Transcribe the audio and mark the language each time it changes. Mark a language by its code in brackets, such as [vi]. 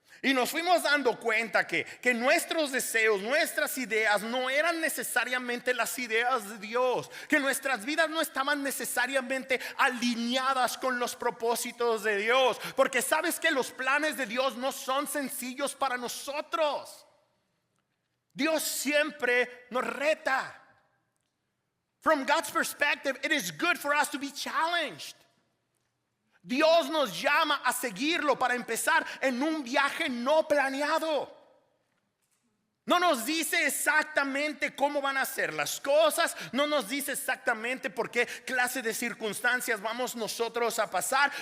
[es] Y nos fuimos dando cuenta que nuestros deseos, nuestras ideas no eran necesariamente las ideas de Dios, que nuestras vidas no estaban necesariamente alineadas con los propósitos de Dios, porque sabes que los planes de Dios no son sencillos para nosotros. Dios siempre nos reta. [en] From God's perspective, it is good for us to be challenged. [es] Dios nos llama a seguirlo para empezar en un viaje no planeado. No nos dice exactamente cómo van a ser las cosas, no nos dice exactamente por qué clase de circunstancias vamos nosotros a pasar.